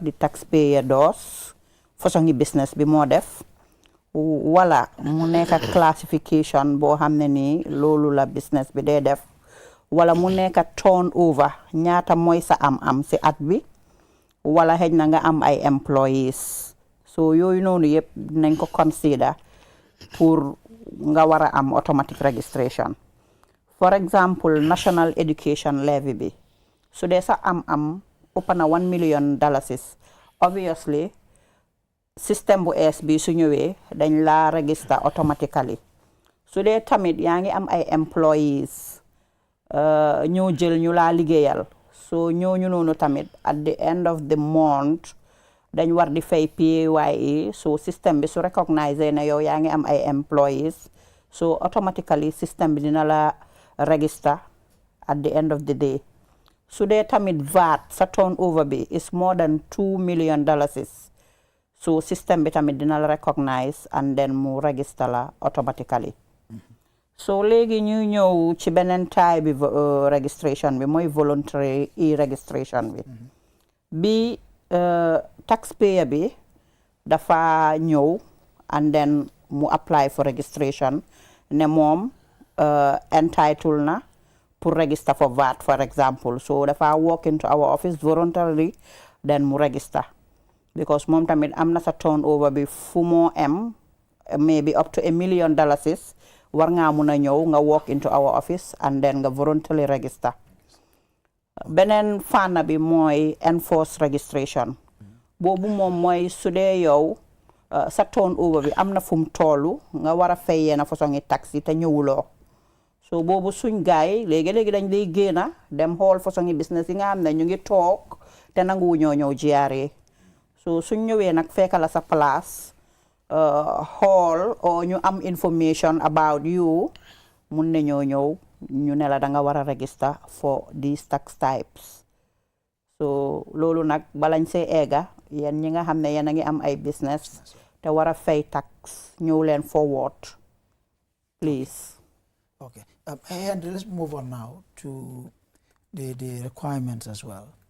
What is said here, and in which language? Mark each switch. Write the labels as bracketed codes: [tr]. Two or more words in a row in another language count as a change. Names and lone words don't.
[en] the taxpayer does [wo] façon business bi moo def wala mu nekk classification boo xam ne nii loolu la business bi dee def wala mu nekk turnover ñaata mooy sa am si at bi wala xëj na nga am ay employees so yooyu noonu yëpp nañ ko consider pour nga war a am [en] automatic registration for example national education levy [wo] bi su dee sa am ëpp na $1 million obviously système bu ees bi su ñëwee dañ la [en] register automatically [wo] su dee tamit yaa ngi am ay employees ñoo jël ñu laa liggéeyal so ñooñu noonu tamit [en] at the end of the month [wo] dañ war di fay PAYE so système bi su recognize ne yow yaa ngi am ay employees so automatically système bi dina la register [en] at the end of the day [wo] su dee tamit VAT sa turnover bi [en] is more than $2 million [wo] so système bi tamit dina la [en] recognize and then [wo] mu register la automatically so léegi ñu ñëw ci beneen type bi registration bi mooy [en] voluntary e-registration [wo] bi taxpayer bi dafa ñëw [en] and then [wo] mu [en] apply for registration [wo] ne moom entitled na pour [en] register for VAT for example [wo] so dafa [en] walk into our office voluntarily then [wo] mu register because moom tamit am na sa turnover bi fu moo [en] maybe up to $1 million [wo] war ngaa mun a ñëw nga [en] walk into our office and then [wo] nga [en] voluntarily register [wo] beneen fànna bi mooy [en] enforced registration [wo] boobu moom mooy su dee yow sa turnover bi am na fu mu toolu nga war a fay yenn façon yi taxi te ñëwuloo so boobu suñ gaay léegi-léegi dañ lay génna dem xool façon yi business yi nga xam ne ñu ngi toog te nanguwu ñëw GRA so suñ ñëwee nag fekka la sa place xool o ñu am [en] information about you [wo] mun ne ñëw ñu ne la da nga war a [en] register for these tax types [wo] so loolu nag balañ see eega yéen ñi nga xam ne yéen a ngi am ay business te war a fay tax ñëw leen [en] forward please. Okay. Henry, let's move on now to the requirements as well.